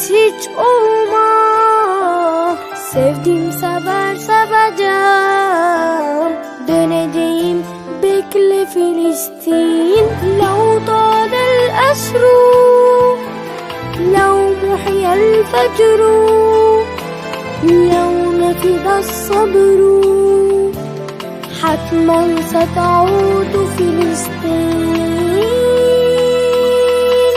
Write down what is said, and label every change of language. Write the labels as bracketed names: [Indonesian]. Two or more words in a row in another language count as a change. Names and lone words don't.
[Turkish] hiç olmam. Sevdim sever seveceğim. Döneceğim bekle Filistin. [Arabic] لو طال الأسر لو محيا الفجر لو نفد الصبر حتما ستعود فلسطين.